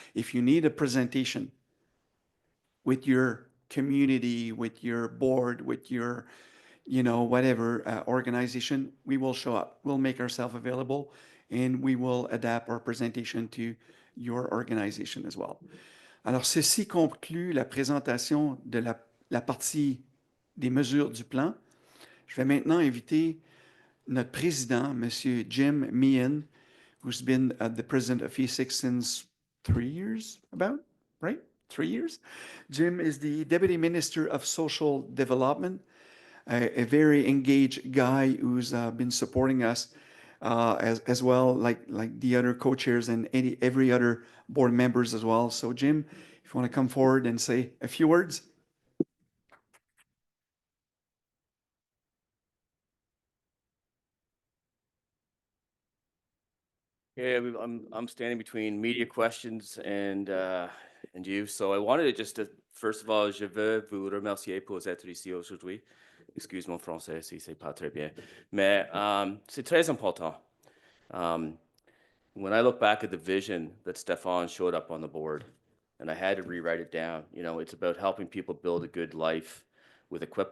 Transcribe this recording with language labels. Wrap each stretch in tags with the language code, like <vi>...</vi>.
<en>If you need a presentation with your community, with your board, with your, whatever organization, we will show up. We'll make ourselves available and we will adapt our presentation to your organization as well.</en> <fr>Alors, ceci conclut la présentation de la partie des mesures du plan. Je vais maintenant inviter notre président, M.</fr> <en>Jim Meehan, who's been the president of E6 since 3 years, about, right? 3 years. Jim is the Deputy Minister of Social Development, a very engaged guy who's been supporting us as well, like the other co-chairs and every other board members as well. So Jim, if you want to come forward and say a few words. Yeah, I'm standing between media questions and you. So I wanted to first of all,</en> <fr>je veux vous remercier pour être ici aujourd'hui. Excuse mon français si c'est pas très bien, mais c'est très important.</fr> <en>When I look back at the vision that Stefan showed up on the board, and I had to rewrite it down, it's about helping people build a good life with</en>